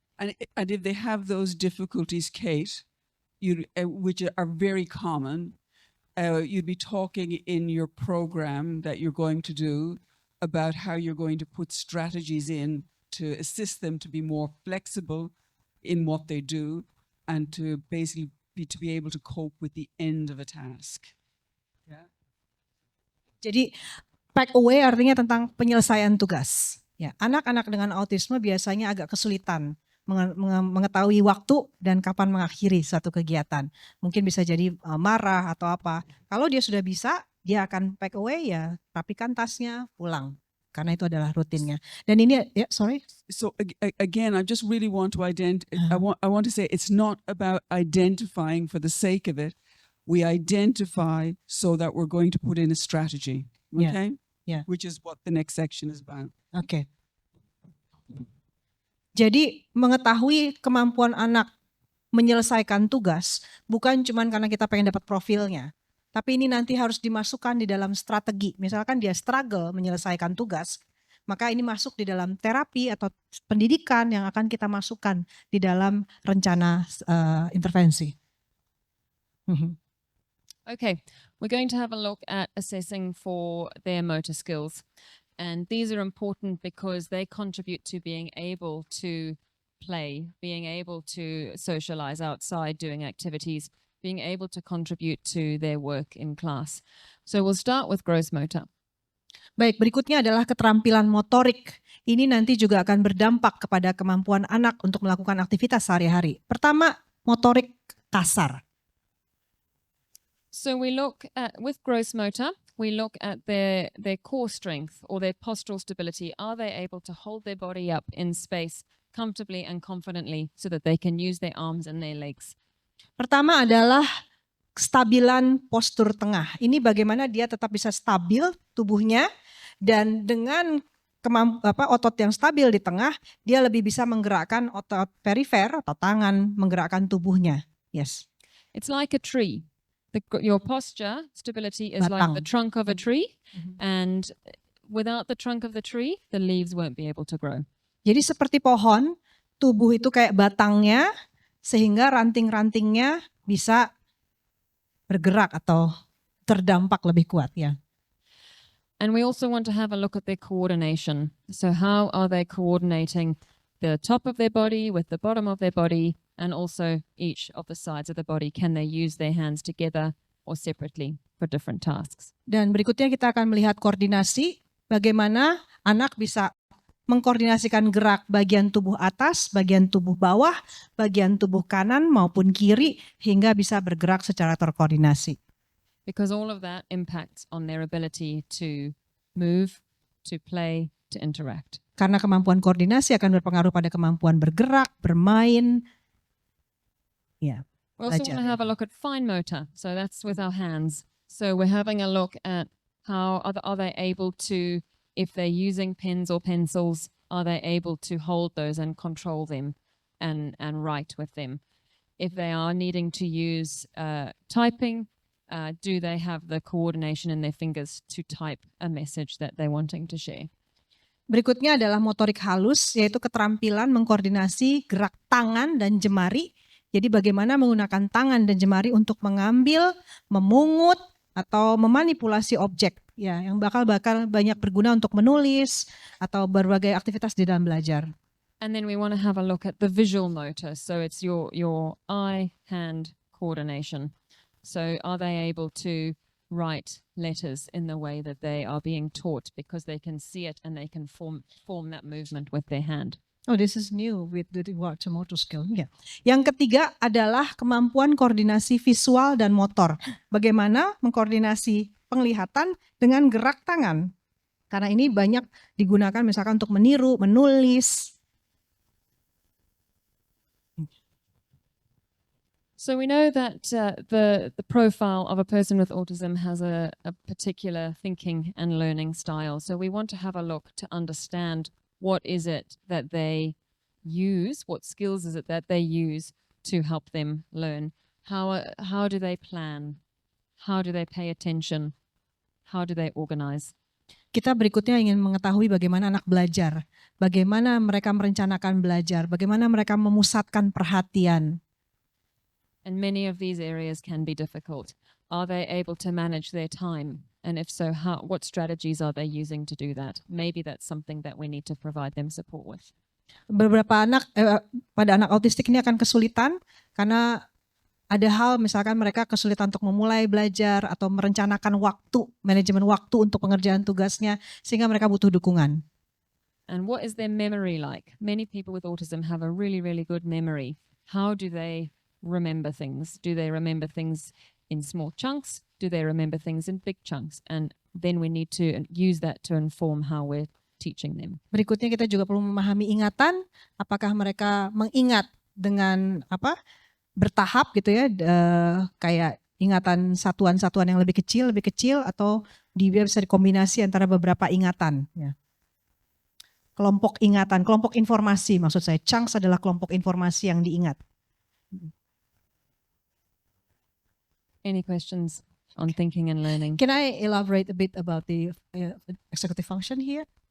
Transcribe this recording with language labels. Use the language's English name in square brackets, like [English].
[English] And if they have those difficulties, Kate, which are very common, you'd be talking in your program that you're going to do about how you're going to put strategies in to assist them to be more flexible in what they do and to basically be able to cope with the end of a task. Yeah. [Indonesian] Jadi pack away artinya tentang penyelesaian tugas. Ya, anak-anak dengan autisme biasanya agak kesulitan mengetahui waktu dan kapan mengakhiri satu kegiatan. Mungkin bisa jadi marah atau apa. Kalau dia sudah bisa, dia akan pack away, ya rapikan tasnya, pulang. Karena itu adalah rutinnya. Dan ini, ya sorry. [English] So again, I just really want to I want to say it's not about identifying for the sake of it. We identify so that we're going to put in a strategy. Yeah. Okay? Yeah. Which is what the next section is about. [Indonesian] Oke. Jadi mengetahui kemampuan anak menyelesaikan tugas bukan cuma karena kita pengen dapat profilnya, tapi ini nanti harus dimasukkan di dalam strategi. Misalkan dia struggle menyelesaikan tugas, maka ini masuk di dalam terapi atau pendidikan yang akan kita masukkan di dalam rencana intervensi. [English] Okay, we're going to have a look at assessing for their motor skills. And these are important because they contribute to being able to play, being able to socialize outside, doing activities, being able to contribute to their work in class. So we'll start with gross motor. [Indonesian] Baik, berikutnya adalah keterampilan motorik. Ini nanti juga akan berdampak kepada kemampuan anak untuk melakukan aktivitas sehari-hari. Pertama, motorik kasar. [English] So we look at, with gross motor, we look at their core strength or their postural stability. Are they able to hold their body up in space comfortably and confidently so that they can use their arms and their legs? [Indonesian] Pertama adalah kestabilan postur tengah. Ini bagaimana dia tetap bisa stabil tubuhnya dan dengan otot yang stabil di tengah, dia lebih bisa menggerakkan otot perifer atau tangan, menggerakkan tubuhnya. [English] Yes. It's like a tree. Your posture stability is like the trunk of a tree, and without the trunk of the tree, the leaves won't be able to grow. [Indonesian] Jadi seperti pohon, tubuh itu kayak batangnya, sehingga ranting-rantingnya bisa bergerak atau terdampak lebih kuat, ya. [English] And we also want to have a look at their coordination. So how are they coordinating the top of their body with the bottom of their body, and also each of the sides of the body? Can they use their hands together or separately for different tasks? [Indonesian] Dan berikutnya kita akan melihat koordinasi, bagaimana anak bisa mengkoordinasikan gerak bagian tubuh atas, bagian tubuh bawah, bagian tubuh kanan maupun kiri, hingga bisa bergerak secara terkoordinasi. [English] Because all of that impacts on their ability to move, to play, to interact. [Indonesian] Karena kemampuan koordinasi akan berpengaruh pada kemampuan bergerak, bermain. Ya. [English] We also want to have a look at fine motor. So that's with our hands. So we're having a look at how are they able to, if they're using pens or pencils, are they able to hold those and control them and write with them? If they are needing to use typing, do they have the coordination in their fingers to type a message that they're wanting to share? [Indonesian] Berikutnya adalah motorik halus, yaitu keterampilan mengkoordinasi gerak tangan dan jemari. Jadi bagaimana menggunakan tangan dan jemari untuk mengambil, memungut, atau memanipulasi objek, ya, yang bakal banyak berguna untuk menulis atau berbagai aktivitas di dalam belajar. [English] And then we want to have a look at the visual motor. So it's your eye-hand coordination. So are they able to write letters in the way that they are being taught because they can see it and they can form that movement with their hand? Oh, this is new with the motor skill. Yeah. [Indonesian] Yang ketiga adalah kemampuan koordinasi visual dan motor. Bagaimana mengkoordinasi penglihatan dengan gerak tangan. Karena ini banyak digunakan misalkan untuk meniru, menulis. [English] So we know that the profile of a person with autism has a particular thinking and learning style. So we want to have a look to understand what is it that they use, what skills is it that they use to help them learn? How do they plan? How do they pay attention? How do they organize? [Indonesian] Kita berikutnya ingin mengetahui bagaimana anak belajar, bagaimana mereka merencanakan belajar, bagaimana mereka memusatkan perhatian. [English] And many of these areas can be difficult. Are they able to manage their time? And if so, what strategies are they using to do that? Maybe that's something that we need to provide them support with. [Indonesian] Beberapa anak pada anak autistik ini akan kesulitan karena Ada hal misalkan mereka kesulitan untuk memulai belajar atau merencanakan waktu, manajemen waktu untuk pengerjaan tugasnya sehingga mereka butuh dukungan. And what is their memory like? Many people with autism have a really, really good memory. How do they remember things? Do they remember things in small chunks? Do they remember things in big chunks? And then we need to use that to inform how we're teaching them. Berikutnya kita juga perlu memahami ingatan, apakah mereka mengingat dengan bertahap gitu ya, kayak ingatan satuan-satuan yang lebih kecil atau dia bisa dikombinasi antara beberapa ingatan ya. Kelompok ingatan, kelompok informasi maksud saya. Chunks adalah kelompok informasi yang diingat. [English] Any questions on thinking and learning? Can I elaborate a bit about the executive function here?